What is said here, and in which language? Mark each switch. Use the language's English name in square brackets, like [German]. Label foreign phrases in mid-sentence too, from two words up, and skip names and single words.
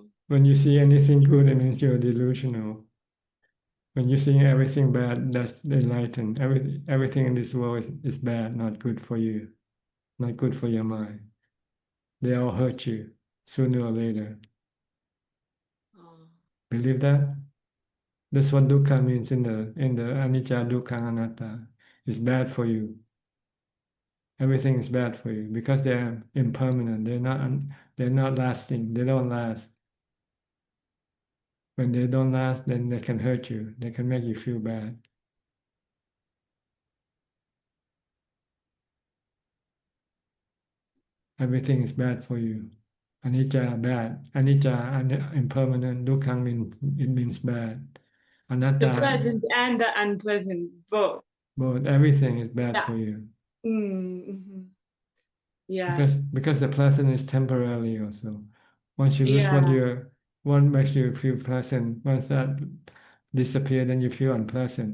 [English] When you see anything good, it means you're delusional. When you see everything bad, that's enlightened. Everything in this world is bad, not good for you, not good for your mind. They all hurt you sooner or later. Believe that? That's what dukkha means in the [Pali] anicca, dukkha, anatta. [English] It's bad for you. Everything is bad for you because they're impermanent. They're not lasting. They don't last. When they don't last, then they can hurt you. They can make you feel bad. Everything is bad for you. Anicca, bad. Anicca, impermanent. Dukkha means bad. Anatta, The pleasant and the unpleasant, both. both. Everything is bad Yeah. for you. Mm-hmm. Yeah. Because the pleasant is temporary also. Once you lose what makes you feel pleasant, once that disappears, then you feel unpleasant.